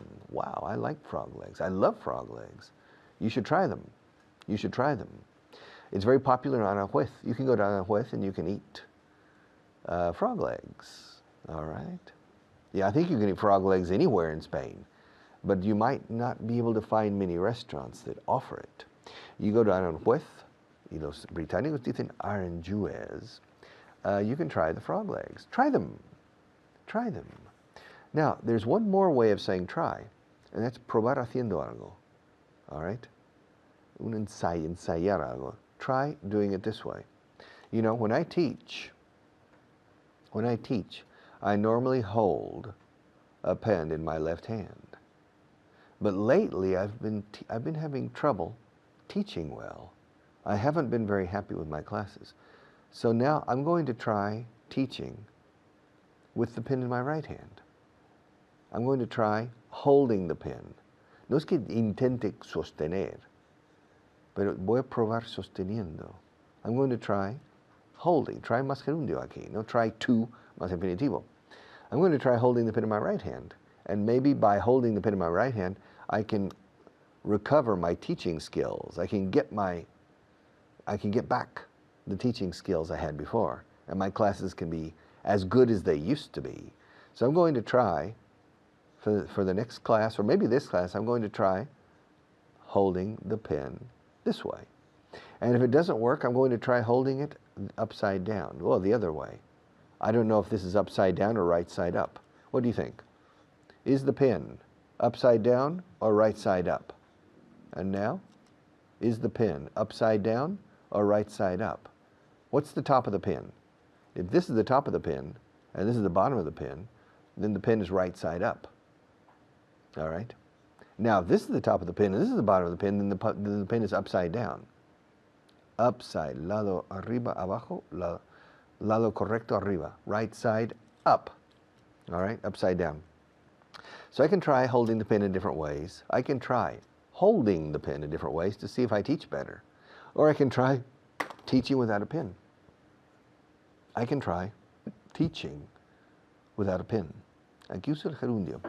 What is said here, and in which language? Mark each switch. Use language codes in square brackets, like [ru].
[en] Wow, I like frog legs. I love frog legs. You should try them. You should try them. It's very popular on Aranjuez. You can go to Aranjuez and you can eat frog legs. All right? Yeah, I think you can eat frog legs anywhere in Spain. But you might not be able to find many restaurants that offer it. You go to Aranjuez, [es] y los británicos dicen Aranjuez. [en] You can try the frog legs. Try them. Try them. Now, there's one more way of saying try, and that's [es] probar haciendo algo. [en] All right? [es] Ensayar algo. [en] Try doing it this way. You know, when I teach, I normally hold a pen in my left hand. But lately, I've been having trouble teaching well. I haven't been very happy with my classes. So now I'm going to try teaching with the pen in my right hand. I'm going to try holding the pen. [es] No es que intente sostener, pero voy a probar sosteniendo. [en] I'm going to try holding. Try [es] más gerundio aquí. [en] No try to [es] más infinitivo. [en] I'm going to try holding the pen in my right hand. And maybe by holding the pen in my right hand, I can recover my teaching skills. I can get back the teaching skills I had before, and my classes can be as good as they used to be. So I'm going to try, for the next class, or maybe this class, I'm going to try holding the pen this way. And if it doesn't work, I'm going to try holding it upside down, well, the other way. I don't know if this is upside down or right side up. What do you think? Is the pen upside down or right side up? And now, is the pen upside down or right side up? What's the top of the pen? If this is the top of the pen, and this is the bottom of the pen, then the pen is right side up. All right? Now, if this is the top of the pen, and this is the bottom of the pen, then the pen is upside down. [es] Upside, lado arriba, abajo, lado correcto arriba. [en] Right side up. All right? Upside down. So I can try holding the pen in different ways. I can try holding the pen in different ways to see if I teach better. Or I can try teaching without a pen. I can try teaching without a pen. [es] Aquí uso el gerundio.